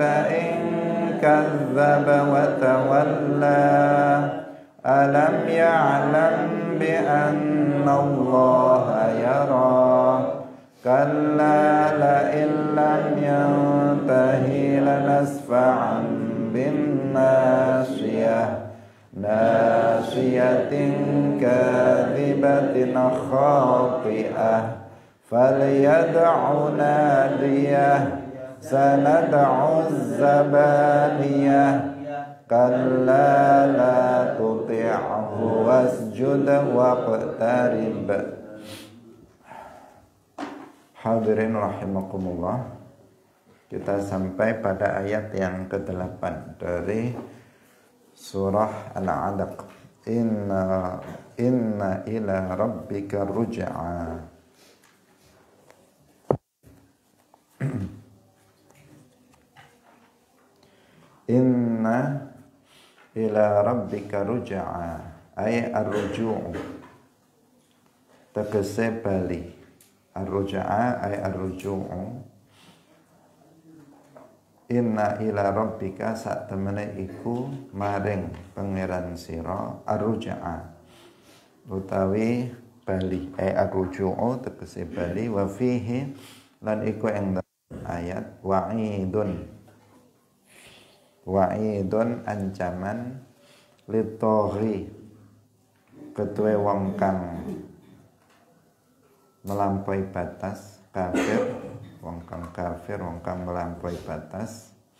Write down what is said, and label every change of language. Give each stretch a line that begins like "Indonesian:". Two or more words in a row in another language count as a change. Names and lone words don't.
Arabic: إن كذب وتولى ألم يعلم بأن الله يرى كلا لئن لم ينته لنسفعا بالناصية ناصية ناصية كاذبة خاطئة فليدع ناديه سندع الزبانية كلا لا تطعه واسجد واقترب. حاضرين رحمكم الله,
Indonesian: kita sampai pada ayat yang ke-8 dari surah Al-Alaq.
Arabic: إن إلى ربك الرجعى. إن إلى ربك الرجعى أي الرجوع',
Javanese: tegese bali.
Arabic: الرجعى أي الرجوع. إن إلى ربك
Javanese: sak temene iku maring pangeran sira ar-ruj'a utawi bali
Arabic: أي الرجوع
Javanese: tegese bali.
Arabic: وفيه
Javanese: lan iku ing ayat wa'idun ancaman litoghi ketuwe wong kang
Indonesian: melampaui batas,
Javanese: kafir, wong kang kafir, wong kang
Indonesian: melampaui batas.